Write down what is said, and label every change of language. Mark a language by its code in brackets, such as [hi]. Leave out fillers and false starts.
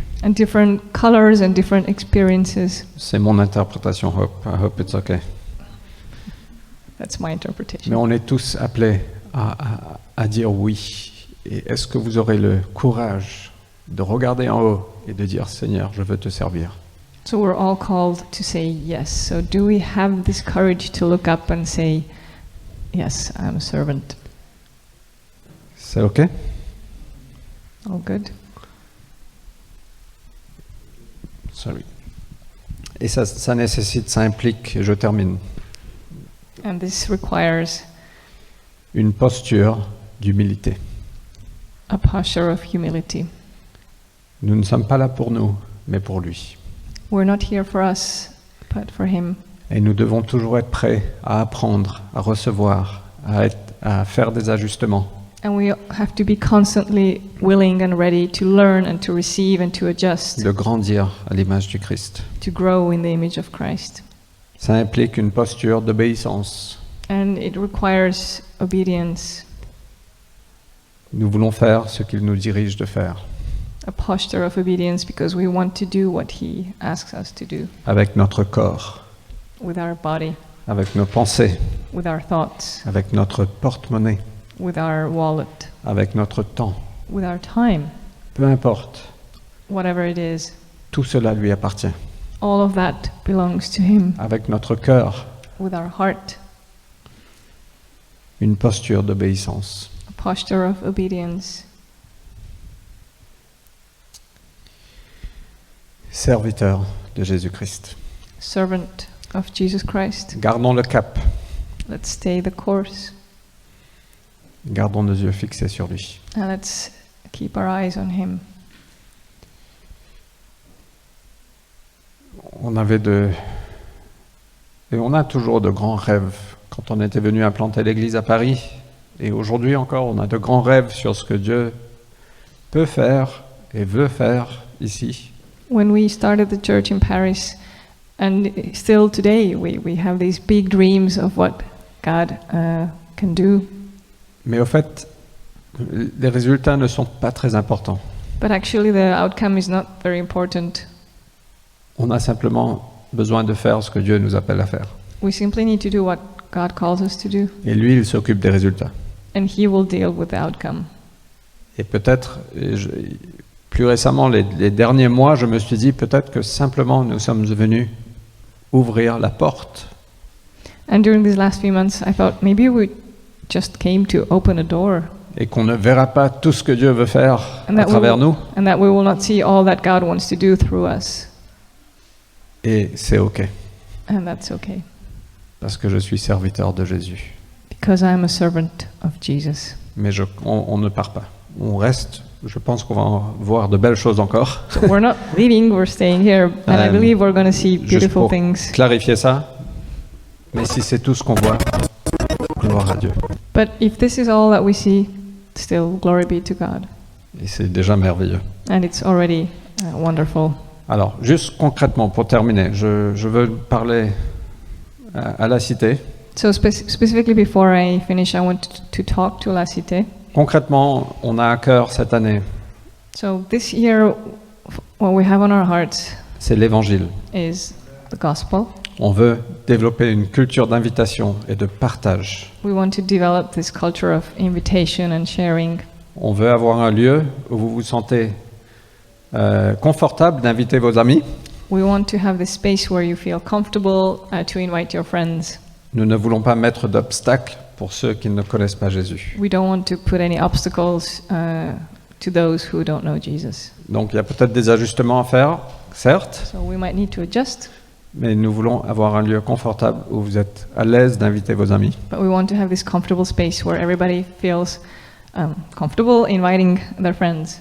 [en] and different colors and different experiences. [fr] C'est mon interprétation, [en] I hope it's okay. That's my interpretation. [fr] Mais on est tous appelés à dire oui. Et est-ce que vous aurez le courage de regarder en haut et de dire, Seigneur, je veux te servir? [en] So we're all called to say yes. So do we have this courage to look up and say, yes, I'm a servant? [fr] C'est ok? [en] All good. Sorry. [fr] Et ça nécessite, ça implique, et je termine, [en] And this requires [fr] une posture d'humilité. [en] a posture of humility. [fr] Nous ne sommes pas là pour nous, mais pour lui. [en] We're not here for us, but for Him. [fr] Et nous devons toujours être prêts à apprendre, à recevoir, à faire des ajustements. [en] And we have to be constantly willing and ready to learn and to receive and to adjust, [fr] De grandir à l'image du Christ. [en] to grow in the image of Christ. [fr] Ça implique une posture d'obéissance. [en] And it requires obedience, [fr] Nous voulons faire ce qu'il nous dirige de faire, [en] a posture of obedience, because we want to do what He asks us to do [fr] avec notre corps, [en] with our body, [fr] avec nos pensées, [en] with our thoughts, [fr] avec notre porte-monnaie, [en] with our wallet, [fr] avec notre temps. [en] with our time, [fr] Peu importe, [en] whatever it is. [fr] tout cela lui appartient. [en] All of that belongs to Him, [fr] Avec notre cœur, [en] with our heart, [fr] une posture d'obéissance. [en] a posture of obedience. [fr] Serviteur de Jésus-Christ. [en] Servant of Jesus Christ. [fr] Gardons le cap, [en] Let's stay the course, [fr] gardons nos yeux fixés sur lui. [en] and let's keep our eyes on Him. [fr] On a toujours de grands rêves. Quand on était venu implanter l'église à Paris, et aujourd'hui encore, on a de grands rêves sur ce que Dieu peut faire et veut faire ici. [en] When we started the church in Paris, and still today, we have these big dreams of what God can do. [fr] Mais au fait, les résultats ne sont pas très importants. [en] But actually, the outcome is not very important. [fr] On a simplement besoin de faire ce que Dieu nous appelle à faire. [en] We simply need to do what God calls us to do, [fr] Et lui, il s'occupe des résultats. [en] and He will deal with the outcome. [fr] Et peut-être, plus récemment, les derniers mois, je me suis dit peut-être que simplement nous sommes venus ouvrir la porte. [en] And during these last few months, I thought maybe we just came to open a door, [fr] Et qu'on ne verra pas tout ce que Dieu veut faire [en] and [fr] à [en] that, [fr] travers nous. [en] and that we will not see all that God wants to do through us. [fr] Et c'est OK, [en] And that's okay, [fr] parce que je suis serviteur de Jésus. [en] because I am a servant of Jesus. [fr] Mais on ne part pas. On reste. Je pense qu'on va en voir de belles choses encore. [en] So we're not leaving, we're staying here, and I believe we're going to see [fr] Juste [en] beautiful [fr] pour [en] things. [fr] clarifier ça. Mais si c'est tout ce qu'on voit, gloire à Dieu. [en] But if this is all that we see, still glory be to God. [fr] Et c'est déjà merveilleux. [en] And it's already wonderful. [fr] Alors, juste concrètement, pour terminer, je veux parler à la cité. [en] So specifically before I finish, I want to talk to La Cité. [fr] Concrètement, on a à cœur cette année, [en] So this year, what we have on our hearts [fr] c'est l'évangile. [en] is the gospel. [fr] On veut développer une culture d'invitation et de partage. [en] We want to develop this culture of invitation and sharing. [fr] On veut avoir un lieu où vous vous sentez confortable d'inviter vos amis. [en] We want to have this space where you feel comfortable to invite your friends. [fr] Nous ne voulons pas mettre d'obstacles pour ceux qui ne connaissent pas Jésus. [en] We don't want to put any obstacles to those who don't know Jesus. [fr] Donc il y a peut-être des ajustements à faire, certes, [en] So we might need to adjust, [fr] mais nous voulons avoir un lieu confortable où vous êtes à l'aise d'inviter vos amis. [en] but we want to have this comfortable space where everybody feels comfortable inviting their friends.